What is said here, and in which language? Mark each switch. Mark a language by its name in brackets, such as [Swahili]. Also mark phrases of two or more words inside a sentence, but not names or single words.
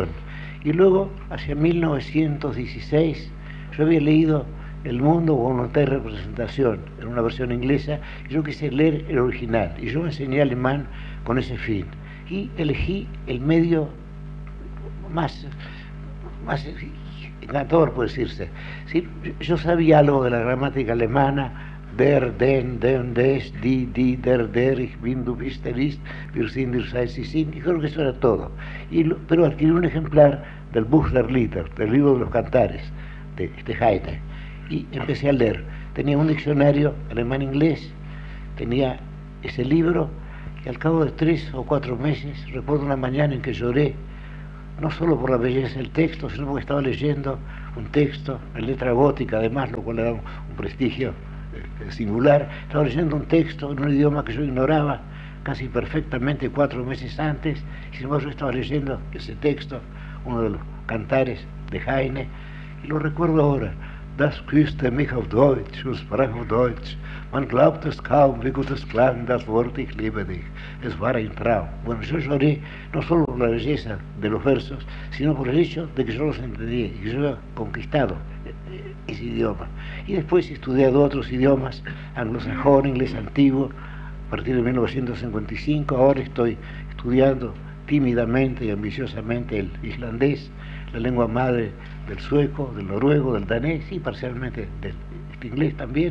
[Spanish] Y luego, hacia 1916, yo había leído El mundo, voluntad y representación, en una versión inglesa, y yo quise leer el original, y yo enseñé alemán con ese fin. Y elegí el medio más encantador, puede decirse. ¿Sí? Yo sabía algo de la gramática alemana, [German] der, den, des, die, der, ich bin, du bist, ist, wir sind, ihr seid, sie sind, [Spanish] y creo que eso era todo. Pero adquirí un ejemplar del Buch der Lieder, del libro de los cantares, de Heine, y empecé a leer. Tenía un diccionario alemán-inglés, tenía ese libro, y al cabo de 3 o 4 meses, recuerdo una mañana en que lloré, no solo por la belleza del texto, sino porque estaba leyendo un texto en letra gótica, además, lo cual le da un prestigio singular. Estaba leyendo un texto en un idioma que yo ignoraba casi perfectamente 4 meses antes, y sin embargo yo estaba leyendo ese texto, uno de los cantares de Heine, y lo recuerdo ahora. [German] Das küsste mich auf Deutsch und sprach auf Deutsch. Man glaubt es kaum, wie gut es klang, das Wort ich liebe dich. Es war ein Traum. [Spanish] Bueno, yo lloré no solo por la belleza de los versos, sino por el hecho de que yo los entendía y que yo había conquistado ese idioma. Y después he estudiado otros idiomas, anglosajón, inglés antiguo, a partir de 1955. Ahora estoy estudiando tímidamente y ambiciosamente el islandés, la lengua madre del sueco, del noruego, del danés y parcialmente del inglés también.